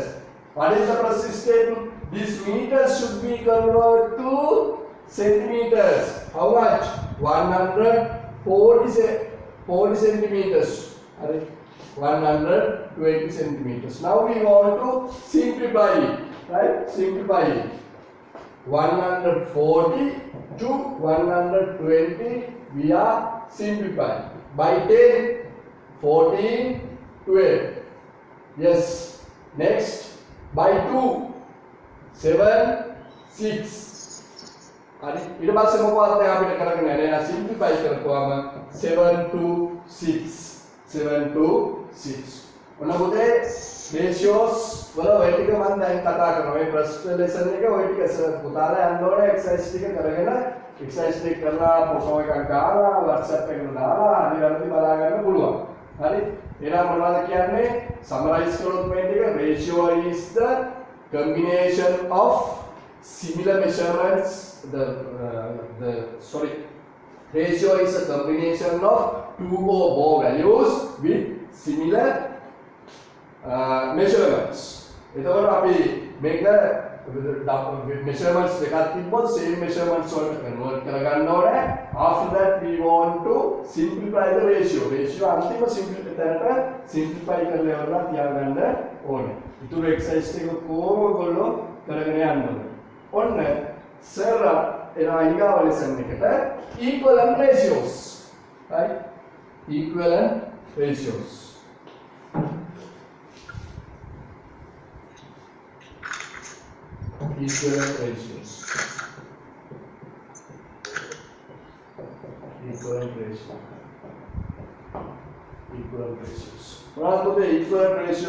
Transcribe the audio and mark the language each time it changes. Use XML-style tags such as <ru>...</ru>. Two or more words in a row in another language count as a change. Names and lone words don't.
<en>What is the process statement? This meters should be converted to centimeters. How much? 140 centimeters. 120 centimeters. Now we want to simplify it, right? Simplify it. 140 to 120 we are simplifying by 10 14 12. Yes. Next by 2 7 6.</en> <si>හරි ඊට පස්සේ මොකක්ද දැන් අපිට කරගෙන යන්නේ එහෙනම් simplify කරපුවාම 7 to 6 ඔන්න පුතේ ratios වල ඔය ටික මම දැන් කතා කරනවා මේ</si> <en>first lesson</en> <si>එක ඔය ටික පුතාලා යන්න ඕනේ exercise ටික කරගෙන exercise ටික කරලා ෆොටෝ එකක් දාලා WhatsApp එකට දාලා හරි වැරදි බලා ගන්න පුළුවන් හරි එහෙනම් මොනවද කියන්නේ summarize කරොත් මේ ටික</si> <en>ratio is the combination of similar measurements ratio is a combination of two or more values with similar measurements.</en> <si>එතකොට අපි මේක measurements දෙකක් තිබ්බොත්</si> <en>same measurements</en> <si>වලට convert කරගන්න ඕනේ.</si> <en>After that we want to simplify the ratio.</en> <si>අන්තිම simplify කරලා ඉවරලා තියාගන්න ඕනේ. ඊටු exercise එක කොහොම ඔයගොල්ලෝ කරගෙන යන්න ඕනේ. ඔන්න සර් එනවා ඊගාව lesson එකට</si> <en>equivalent ratios. Right? Equivalent ratios. Equivalent ratios. What are the equivalent ratio?</en>